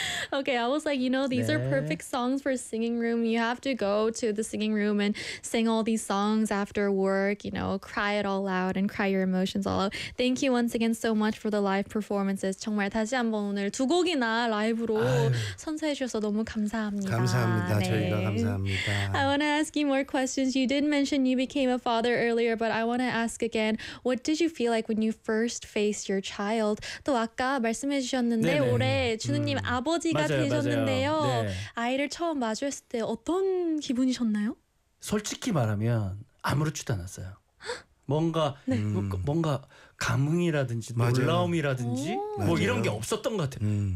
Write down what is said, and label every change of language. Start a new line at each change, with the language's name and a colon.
English: Okay, I was like, you know, these 네. are perfect songs for singing room. You have to go to the singing room and sing all these songs after work, you know, cry it all out and cry your emotions all out. Thank you once again so much for the live performances.
Korean: 정말 다시 한번 오늘 두 곡이나 라이브로 선사해 주셔서 너무 감사합니다. 감사합니다. 네. 저희가 감사합니다.
English: I want to ask you more questions. You did mention you became a father earlier, but I want to ask again, what did you feel like when you first faced your child?
Korean: 또 아까 말씀해 주셨는데 네네. 올해 준우님 아버지가 맞아요, 되셨는데요. 맞아요. 네. 아이를 처음 마주했을 때 어떤 기분이셨나요? 솔직히 말하면 아무렇지도 않았어요. 뭔가 네. 뭔가 감흥이라든지 맞아요. 놀라움이라든지 뭐 이런 게 없었던 것 같아요.